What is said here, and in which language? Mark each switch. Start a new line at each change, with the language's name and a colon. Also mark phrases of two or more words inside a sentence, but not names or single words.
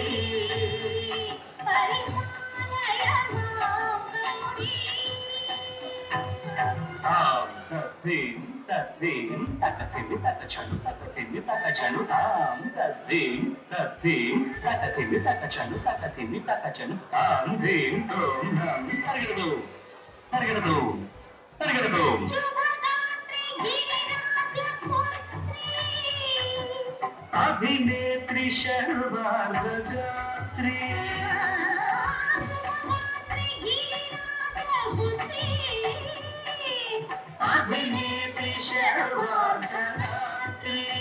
Sanskrit: परिपालय मां गौरी తద్దిం తద్దిం తకతిమి తకచను తకతిమి తకచను తాం తద్దిం తద్దిం తకతిమి తకచను తకతిమి తకచను తాం దిం తోం నం
Telugu: పరిగెడు పరిగెడు పరిగెడు
Sanskrit: अभिनेत्री शर्वार्धगात्री अभिनेत्री शर्वार्धगात्री